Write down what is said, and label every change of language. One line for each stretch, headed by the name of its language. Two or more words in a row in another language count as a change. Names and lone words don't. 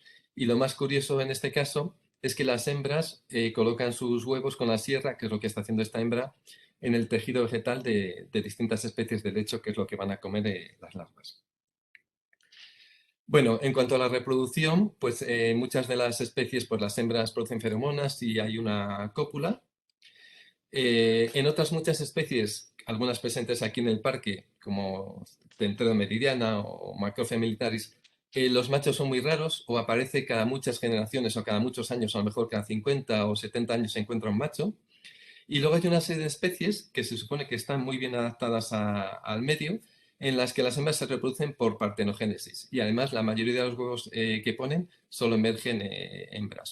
Spanish: Y lo más curioso en este caso es que las hembras colocan sus huevos con la sierra, que es lo que está haciendo esta hembra, en el tejido vegetal de distintas especies de lecho, que es lo que van a comer las larvas. Bueno, en cuanto a la reproducción, pues muchas de las especies, pues las hembras producen feromonas y hay una cópula. En otras muchas especies, algunas presentes aquí en el parque, como Tentreo meridiana o Macrophylla militaris, los machos son muy raros o aparece cada muchas generaciones o cada muchos años, a lo mejor cada 50 o 70 años se encuentra un macho. Y luego hay una serie de especies que se supone que están muy bien adaptadas al medio, en las que las hembras se reproducen por partenogénesis. Y además la mayoría de los huevos que ponen solo emergen hembras.